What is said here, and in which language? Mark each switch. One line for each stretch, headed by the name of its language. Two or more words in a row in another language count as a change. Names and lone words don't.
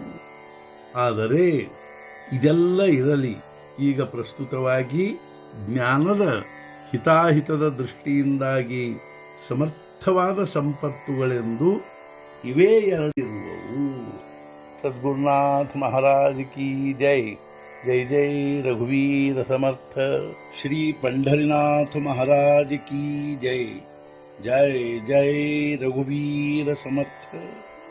Kannada: ಆದರೆ ಇದೆಲ್ಲ ಇರಲಿ, ಈಗ ಪ್ರಸ್ತುತವಾಗಿ ಜ್ಞಾನದ ಹಿತಾಹಿತದ ದೃಷ್ಟಿಯಿಂದಾಗಿ ಸಮರ್ಥವಾದ ಸಂಪತ್ತುಗಳೆಂದು ಇವೇ ಎರಡಿರುವವು.
Hindi: सद्गुरुनाथ महाराज की जय.
Marathi: जय जय रघुवीर समर्थ.
Hindi: ಶ್ರೀ पंढरीनाथ महाराज की जय.
Marathi: जय जय रघुवीर समर्थ.